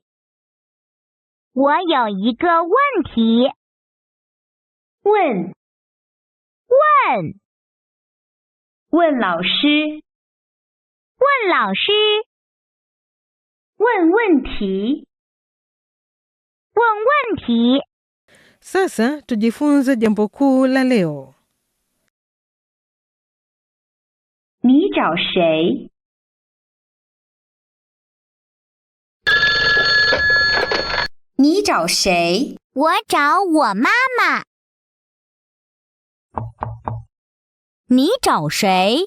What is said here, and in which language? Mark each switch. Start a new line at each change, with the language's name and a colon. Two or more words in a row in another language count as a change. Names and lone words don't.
Chinese: 我有一个问题，问，问，问老师，问老师，问问题，问问题。
Swahili: Sasa tujifunze jambo kuu la leo.
Chinese: 你找谁？你找谁？我找我妈妈。 你找谁？